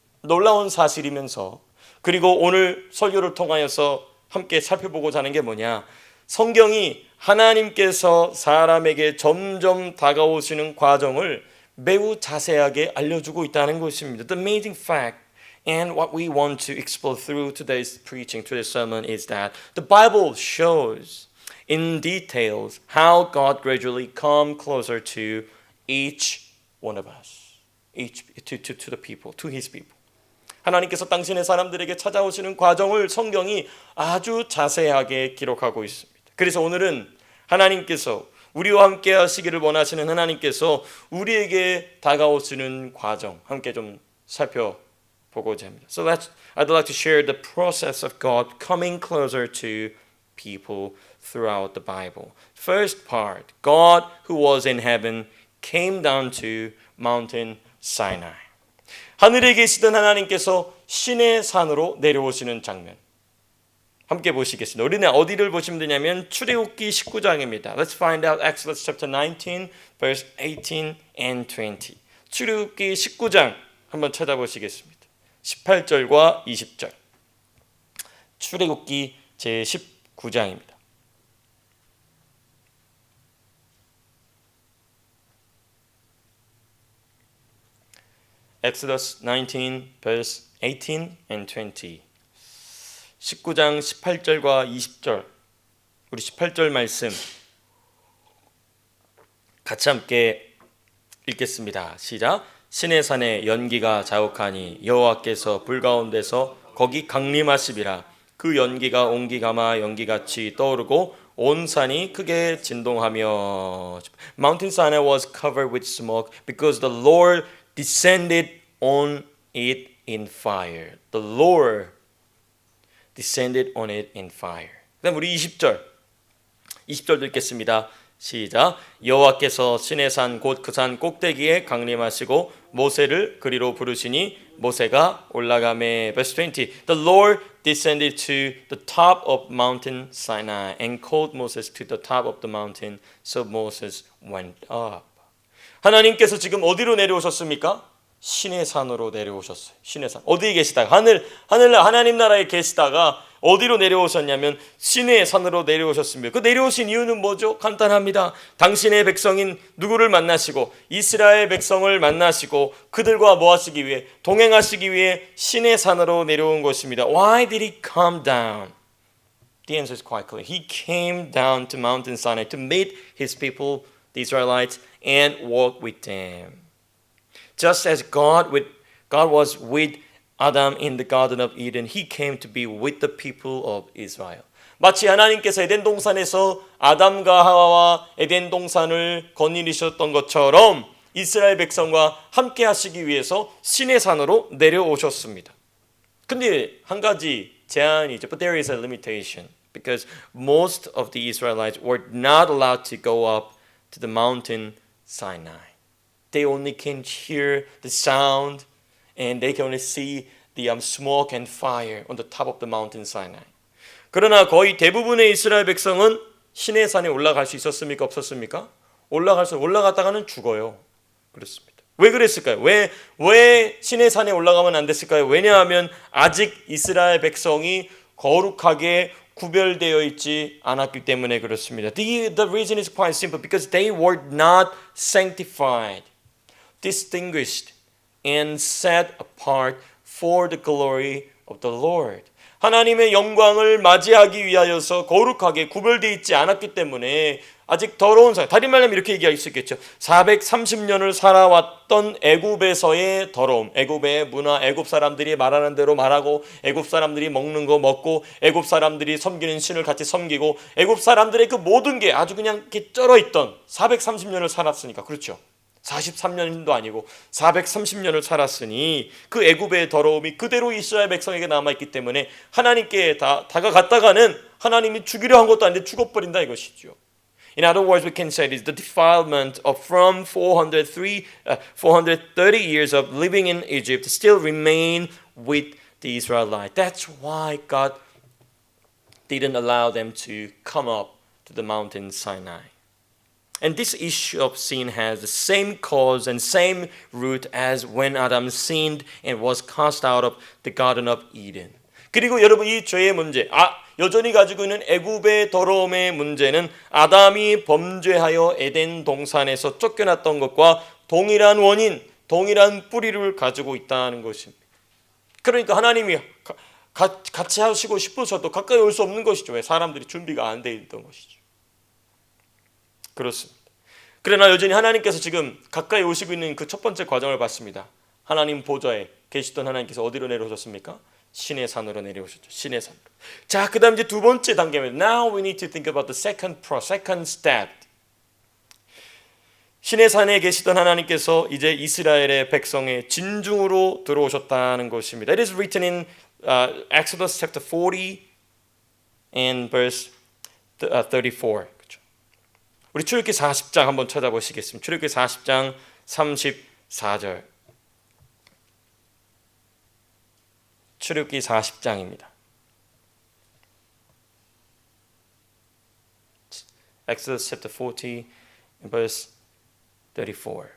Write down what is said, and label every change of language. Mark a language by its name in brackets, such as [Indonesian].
[Korean] 놀라운 사실이면서 그리고 오늘 설교를 통하여서 함께 살펴보고자 하는 게 뭐냐? 성경이 하나님께서 사람에게 점점 다가오시는 과정을 매우 자세하게 알려주고 있다는 것입니다. [English] The amazing fact and what we want to explore through today's preaching, today's sermon is that the Bible shows in details how God gradually come closer to each one of us, to the people, to His people. [Korean] 하나님께서 당신의 사람들에게 찾아오시는 과정을 성경이 아주 자세하게 기록하고 있습니다. 그래서 오늘은 하나님께서 우리와 함께 하시기를 원하시는 하나님께서 우리에게 다가오시는 과정 함께 좀 살펴보고자 합니다. [English] So I'd like to share the process of God coming closer to people throughout the Bible. First part, God who was in heaven came down to Mountain Sinai. [Korean] 하늘에 계시던 하나님께서 신의 산으로 내려오시는 장면 함께 보시겠습니다. 우리는 어디를 보시면 되냐면 출애굽기 19장입니다. [English] Let's find out Exodus chapter 19 verse 18 and 20. [Korean] 출애굽기 19장 한번 찾아보시겠습니다. 18절과 20절. 출애굽기 제 19장입니다. [English] Exodus 19 verse 18 and 20. [Korean] 19장 18절과 20절. 우리 18절 말씀 같이 함께 읽겠습니다. 시작. 신의 산에 연기가 자욱하니 여호와께서 불 가운데서 거기 강림하시리라. 그 연기가 온기가마 연기같이 떠오르고 온 산이 크게 진동하며 [English] Mountain Sinai was covered with smoke because the Lord descended on it in fire. The Lord descended on it in fire. [Korean] 그다음 우리 20절도 읽겠습니다. 시작. 여호와께서 신의 산 곧 그 산 꼭대기에 강림하시고 모세를 그리로 부르시니 모세가 올라가매. [English] Verse 20. The Lord descended to the top of Mountain Sinai and called Moses to the top of the mountain. So Moses went up. [Korean] 하나님께서 지금 어디로 내려오셨습니까? 신의 산으로 내려오셨어요. 신의 산. 어디에 계시다가 하나님 나라에 계시다가 어디로 내려오셨냐면 신의 산으로 내려오셨습니다. 그 내려오신 이유는 뭐죠? 간단합니다. 당신의 백성인 누구를 만나시고 이스라엘 백성을 만나시고 그들과 뭐 하시기 위해 동행하시기 위해 신의 산으로 내려온 것입니다. [English] Why did he come down? The answer is quite clear. He came down to Mountain Sinai to meet his people, the Israelites, and walk with them. Just as God was with Adam in the Garden of Eden, He came to be with the people of Israel. [Korean] 마치 하나님께서 에덴 동산에서 아담과 하와와 에덴 동산을 거느리셨던 것처럼 이스라엘 백성과 함께 하시기 위해서 신의 산으로 내려오셨습니다. 근데 한 가지 제한이 있죠. [English] But there is a limitation because most of the Israelites were not allowed to go up to the mountain Sinai. They only can hear the sound and they can only see the smoke and fire on the top of the mountain Sinai. [Korean] 그러나 거의 대부분의 이스라엘 백성은 신의 산에 올라갈 수 있었습니까? 없었습니까? 올라갔다가는 죽어요. 그렇습니다. 왜 그랬을까요? 왜 신의 산에 올라가면 안 됐을까요? 왜냐하면 아직 이스라엘 백성이 거룩하게 구별되어 있지 않았기 때문에 그렇습니다. [English] The reason is quite simple because they were not sanctified, distinguished, and set apart for the glory of the Lord. [Korean] 하나님의 영광을 맞이하기 위하여서 거룩하게 구별되어 있지 않았기 때문에 아직 더러운 사람, 다른 말하면 이렇게 얘기할 수 있겠죠. 430년을 살아왔던 애굽에서의 더러움, 애굽의 문화, 애굽 사람들이 말하는 대로 말하고 애굽 사람들이 먹는 거 먹고 애굽 사람들이 섬기는 신을 같이 섬기고 애굽 사람들의 그 모든 게 아주 그냥 이렇게 쩔어있던 430년을 살았으니까 그렇죠. 43년도 아니고 430년을 살았으니 그 애굽의 더러움이 그대로 이스라엘 백성에게 남아있기 때문에 하나님께 다가갔다가는 하나님이 죽이려 한 것도 아닌데 죽어버린다 이것이죠. [English] In other words, we can say this: the defilement of from 430 years of living in Egypt still remain with the Israelites. That's why God didn't allow them to come up to the mountain Sinai. And this issue of sin has the same cause and same root as when Adam sinned and was cast out of the Garden of Eden. [Korean] 그리고 여러분 이 죄의 문제, 여전히 가지고 있는 애굽의 더러움의 문제는 아담이 범죄하여 에덴 동산에서 쫓겨났던 것과 동일한 원인, 동일한 뿌리를 가지고 있다는 것입니다. 그러니까 하나님이 같이 하시고 싶으셔도 가까이 올 수 없는 것이죠. 왜? 사람들이 준비가 안 돼 있던 것이죠. 그렇습니다. 그러나 여전히 하나님께서 지금 가까이 오시고 있는 그 첫 번째 과정을 봤습니다. 하나님 보좌에 계시던 하나님께서 어디로 내려오셨습니까? 신의 산으로 내려오셨죠. 신의 산으로. 자, 그 다음 이제 두 번째 단계입니다. [English] Now we need to think about the second step. [Korean] 신의 산에 계시던 하나님께서 이제 이스라엘의 백성의 진중으로 들어오셨다는 것입니다. [English] It is written in Exodus chapter 40 and verse 34. [Korean] 그렇죠. 우리 출애굽기 40장 한번 찾아보시겠습니다. 출애굽기 40장 34절. 출애굽기 40장입니다. [English] Exodus chapter 40 and verse 34.